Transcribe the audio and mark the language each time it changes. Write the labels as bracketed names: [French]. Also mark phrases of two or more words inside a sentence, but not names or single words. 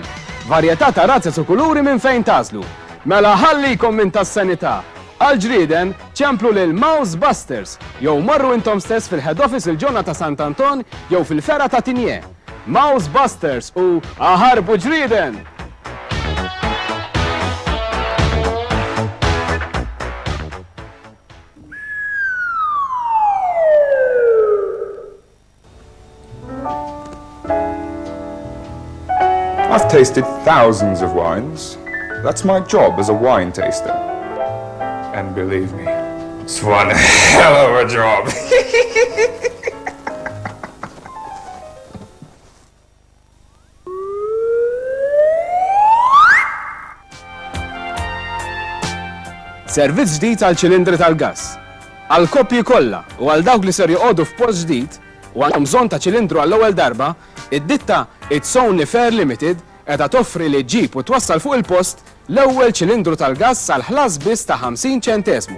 [Maltese] Varjetà ta' razzes u kuluri minn fejn tażlu. Mela ħallikom minn tas-sanità. Għal-ġrieden ċemplu lil Mouse Busters, jew marru intom stess fil- [English] head office [Maltese] il-ġonna ta' Sant'Anton jew fil-fera ta' Tinje. Mouse Busters u aħarbu ġrieden! [English] I've tasted thousands of wines. That's my job as a wine taster. And believe me, it's one hell of a job. [Maltese] Servizz ġdid għal ċilindri tal-gass. Għal koppji kollha u għal dawk li ser joqogħdu f'post ġdid u għandhom bżonn ta' ċilindru għall-ewwel darba, id-ditta It's Only Fair Limited qiegħda toffri li ġib u twassal fuq il-post l-ewwel ċilindru tal-gass għal ħlas biss ta' 50 ċentesmu.